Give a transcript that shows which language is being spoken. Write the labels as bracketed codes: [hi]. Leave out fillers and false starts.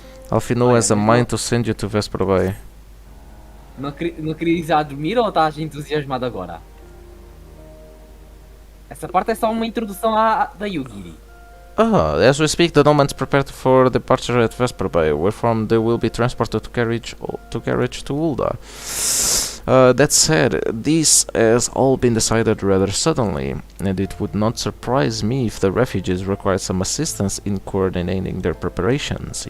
[en] Alfino has a mind to send you to Vesper Bay. [pt] Não querias já dormir ou estás entusiasmado agora? Essa parte é só uma introdução da Yugiri. [en] As we speak, the nomads prepared for departure at Vesper Bay, where from they will be transported to carriage to Ulda. That said, this has all been decided rather suddenly, and it would not surprise me if the refugees required some assistance in coordinating their preparations.